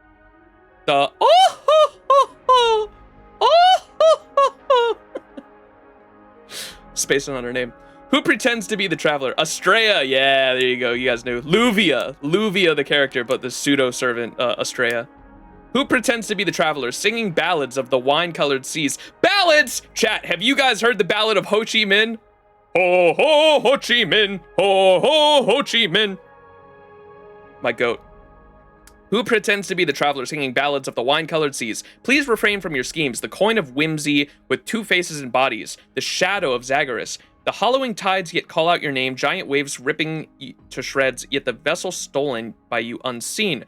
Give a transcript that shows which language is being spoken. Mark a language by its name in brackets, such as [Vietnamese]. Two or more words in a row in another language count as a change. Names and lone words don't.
[English] The spacing on her name. Who pretends to be the traveler? Estrella. Yeah, there you go. You guys knew. Luvia. Luvia, the character, but the pseudo-servant, Estrella. Who pretends to be the traveler, singing ballads of the wine-colored seas? Ballads! Chat, have you guys heard the ballad of Ho Chi Minh? Ho, ho, Ho Chi Minh. Ho, ho, Ho Chi Minh. My goat. Who pretends to be the traveler singing ballads of the wine-colored seas? Please refrain from your schemes. The coin of whimsy with two faces and bodies. The shadow of Zagreus. The hollowing tides yet call out your name. Giant waves ripping to shreds, yet the vessel stolen by you unseen.